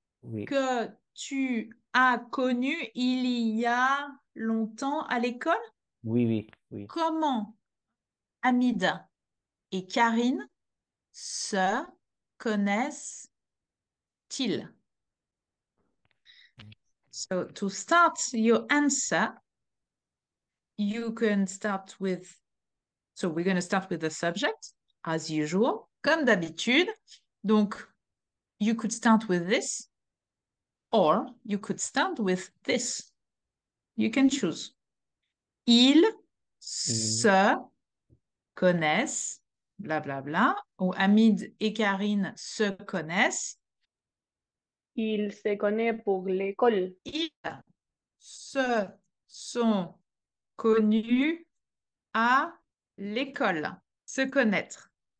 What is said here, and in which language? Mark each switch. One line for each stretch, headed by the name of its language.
French: oui, que tu as connus il y a longtemps à l'école. oui, oui, oui. Comment Hamida et Karine se connaissent-ils?
English: So to start your answer, you can start with, so we're going to start with the subject as usual,
French: comme d'habitude. Donc,
English: you could start with this or you could start with this. You can choose. Ils
French: Il, se connaissent, blablabla, bla, bla, ou Hamid et Karine se connaissent. Il se connaît pour l'école. Ils se sont connus à l'école. Se connaître.